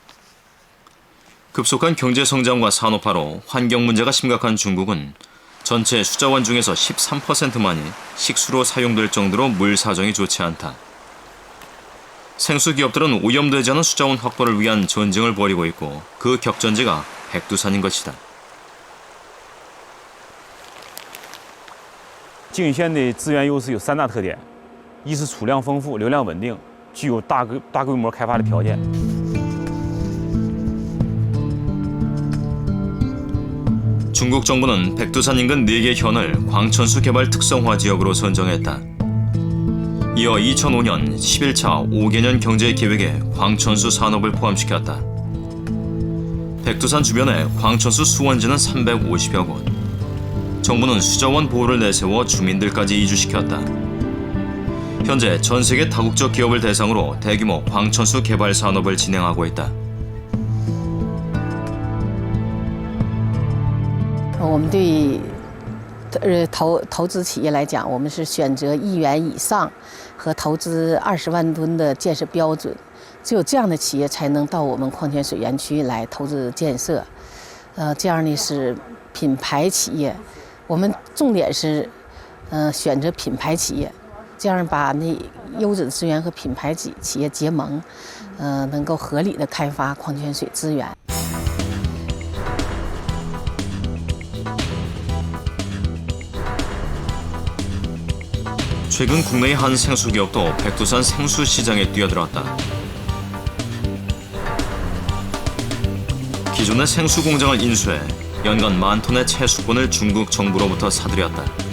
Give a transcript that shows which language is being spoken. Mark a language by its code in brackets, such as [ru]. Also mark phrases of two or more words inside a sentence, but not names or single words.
[ko] 급속한 경제 성장과 산업화로 환경 문제가 심각한 중국은 전체 수자원 중에서 13%만이 식수로 사용될 정도로 물 사정이 좋지 않다. 생수 기업들은 오염되지 않은 수자원 확보를 위한 전쟁을 벌이고 있고 그 격전지가 백두산인 것이다. [zh] 静县的资源优势有3大特点：一是储量丰富、流量稳定，具有大规模开发的条件。 [ko] 중국 정부는 백두산 인근 4개 현을 광천수 개발 특성화 지역으로 선정했다. 이어 2005년 11차 5개년 경제계획에 광천수 산업을 포함시켰다. 백두산 주변에 광천수 수원지는 350여 곳. 정부는 수자원 보호를 내세워 주민들까지 이주시켰다. 현재 전 세계 다국적 기업을 대상으로 대규모 광천수 개발 산업을 진행하고 있다. [zh] 我们对投资企业来讲，我们是选择1元以上和投资20万吨的建设标准，只有这样的企业才能到我们矿泉水园区来投资建设。这样呢是品牌企业，我们重点是选择品牌企业，这样把那优质的资源和品牌企业结盟，能够合理的开发矿泉水资源。 [ko] 최근 국내의 한 생수 기업도 백두산 생수 시장에 뛰어들었다. 기존의 생수 공장을 인수해 연간 10,000톤의 채수권을 중국 정부로부터 사들였다.